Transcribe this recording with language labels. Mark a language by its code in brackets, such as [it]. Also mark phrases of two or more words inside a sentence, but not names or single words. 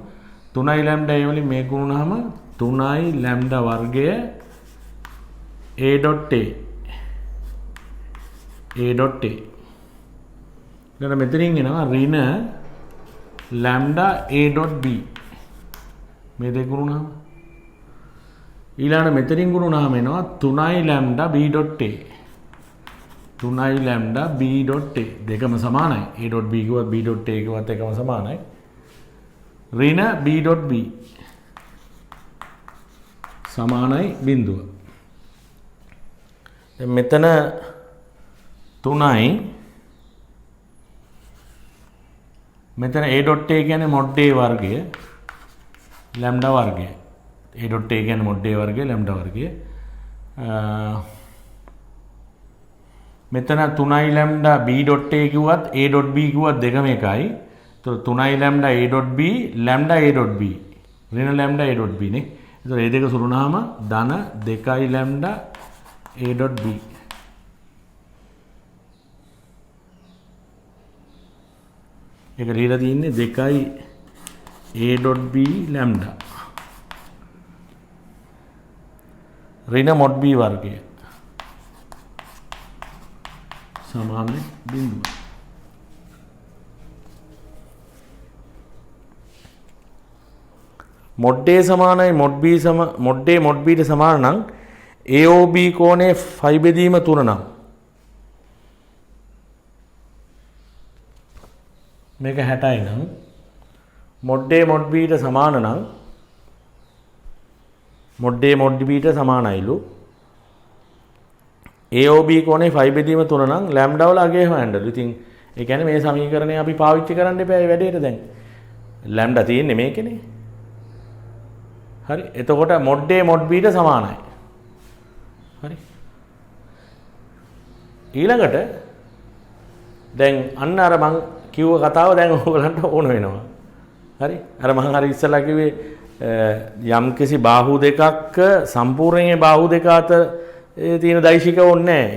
[si] 3යි ලැම්ඩා A වලින් මේක ගුණනහම 3යි ලැම්ඩා වර්ගය A.A. A.A. ඊට මෙතනින් එනවා ඍණ [en] lambda a dot b [si] මේ දෙක ගුණුනහම ඊළඟ මෙතනින් ගුණුනහම එනවා [en] 3i lambda b dot a 3i lambda b dot a [si] දෙකම සමානයි [en] a dot b [si] කිව්වත් [en] b dot a [si] කිව්වත් එකම සමානයි ඍණ [en] b dot b [si] සමානයි බිඳුව දැන් මෙතන 3යි මෙතන [en] a dot a [si] කියන්නේ [en] mod a [si] වර්ගය lambda වර්ගය [en] a dot a [si] කියන්නේ [en] mod a [si] වර්ගය lambda වර්ගය මෙතන [en] 3i lambda b dot a [si] කිව්වත් [en] a dot b [si] කිව්වත් දෙකම එකයි. ඒතර [en] 3i lambda a dot b lambda a dot b [si] ඍණ [en] lambda a dot b [si] නේ. ඒතර මේ දෙක සුරුනහම ධන [en] 2i lambda a dot b [si] ඒක ලියලා තියෙන්නේ [en] 2i a dot b lambda [si] ඍණ [en] mod b [si] වර්ගය සමානයි බිඳුව. [en] mod a [si] සමානයි [en] mod b mod a mod b [si] ට සමාන නම් AOB කෝණයේ phi බෙදීම 3 නම් මේක 60යි නම් [en] mod a mod b [si] ට සමාන නම් [en] mod a mod b [si] ට සමානයිලු AOB කෝණේ phi බෙදීම 3 නම් lambda වල අගය හොයන්නලු. ඉතින් ඒ කියන්නේ මේ සමීකරණය අපි පාවිච්චි කරන්න එපා මේ වැඩේට දැන්. lambda තියෙන්නේ මේකනේ. හරි. එතකොට [en] mod a mod b [si] ට සමානයි. හරි. ඊළඟට දැන් අන්න අර මං කිව්ව කතාව දැන් ඔයගලන්ට ඕන වෙනවා. හරි. අර මං අර ඉස්සලා කිව්වේ යම්කිසි බාහු දෙකක් සම්පූර්ණයෙන් බාහු දෙක අතර තියෙන දෛශික ඕනේ නැහැ.